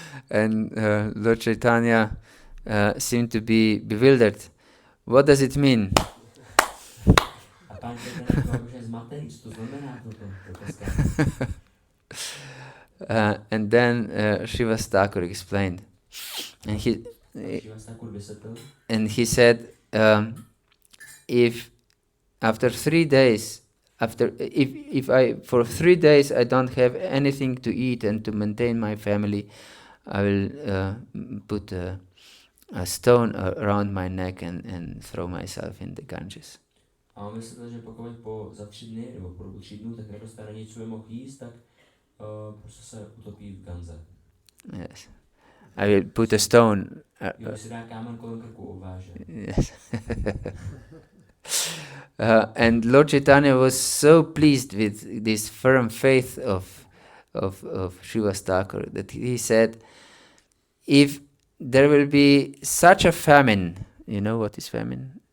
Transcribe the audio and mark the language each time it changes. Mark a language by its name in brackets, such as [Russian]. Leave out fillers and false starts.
[English] And Lord Chaitanya seemed to be bewildered. What does it mean? [Czech] A pán Chaitanya byl už zmatený, co to znamená toto. [English] And then Srivas Thakur explained, and he said, if after 3 days, if I for 3 days I don't have anything to eat and to maintain my family, I will put a stone around my neck and throw myself in the Ganges. [Czech] A on myslel, že pokud za 3 dny, nebo po dobu 3 dnů, tak nedostane nic, co by mohl jíst, tak prostě se utopí v Ganze. [English] Yes. I will put a stone. [Czech] Jo, si dá kámen kolem krku obváže. [English] Yes. And Lord Chaitanya was so pleased with this firm faith of Srivas Thakur that he said, if there will be such a famine, you know what is famine?